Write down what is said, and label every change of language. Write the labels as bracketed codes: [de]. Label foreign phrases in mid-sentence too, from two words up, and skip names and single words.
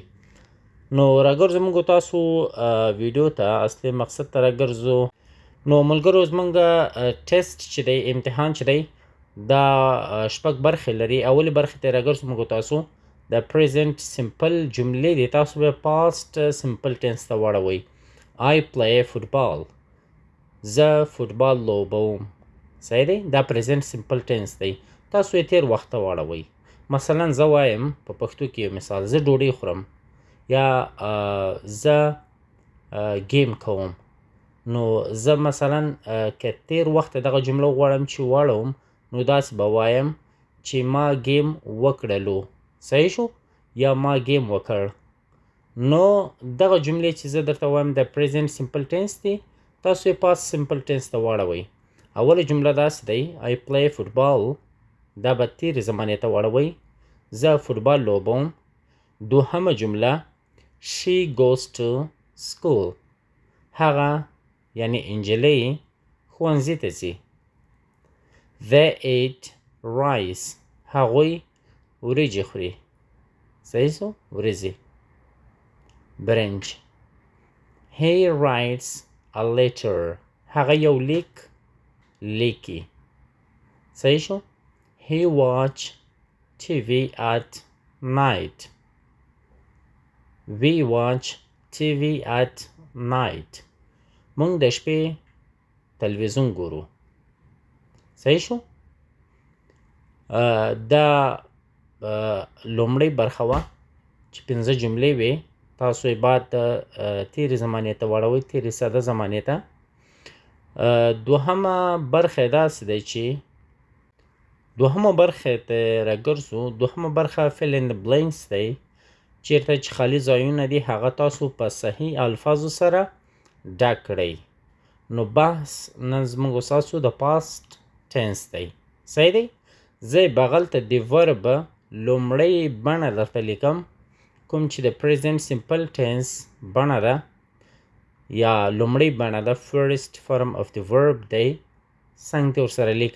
[ps] نو راګرځو موږ تاسو ویډیو ته، اصلي مقصد ته راګرځو. نو ملګرو زموږ ټیسټ چې دی، امتحان چې دی، دا شپږ برخې لري. اولې برخې ته راګرځو موږ تاسو د [en] present simple [ps] جملې دي، تاسو به [en] past simple tense [ps] ته واړوئ. [en] I play football، [ps] زه فوټبال لوبوم. صحیح دی؟ دا [en] present simple tense [ps] دی، تاسو یې تیر وخت ته واړوئ. مثلا زه وایم په پښتو کې یو مثال، زه ډوډۍ خورم یا زه گیم کوم. نو زه مثلا که تیر وخت دغه جمله غواړم چې واړوم، نو داسې به وایم چې ما گیم وکړلو. صحیح شو؟ یا ما گیم وکړ. نو دغه جملې چې زه درته وایم د [en] present simple tense [ps] دی، تاسو یې [en] past simple tense [ps] ته واړوئ. اوله جمله داسې دی [en] I play football، [ps] دا به تیرې زمانې ته واړوئ، زه فوټبال لوبوم. دوهمه جمله [en] She goes to school، [ps] هغه یعنی انجلۍ ښوونځي ته ځي. [en] They eat rice، [ps] هغوی وریجې خوري. صحیح شو؟ وریځې. برنج. [en] He writes a letter، [ps] هغه یو لیک لیکي. صحیح شو؟ [en] He watch TV at night، we watch TV at night، [ps] مونږ د شپې تلویزیون ګورو. صحیح شو؟ دا لومړۍ برخه وه چې 5 جملې وې، تاسو یې باید تیرې زمانې ته واړوئ، تیرې ساده زمانې ته. دوهمه برخه یې داسې دی چې دوهمه برخه ته راګرځو. دوهمه برخه [en] fill in the blanks [ps] دی، چیرته چې خالي ځایونه دي هغه تاسو په صحیح الفاظو سره ډک کړئ. نو بحث نن زموږ ستاسو د [en] past tense [ps] دی. صحیح دی؟ زه بغل ته د ورب لومړۍ بڼه درته لیکم، کوم چې د [en] present simple tense [ps] بڼه ده یا لومړۍ بڼه ده، [en] first form of [ps] د ورب دی، څنګ ته ورسره لیکم.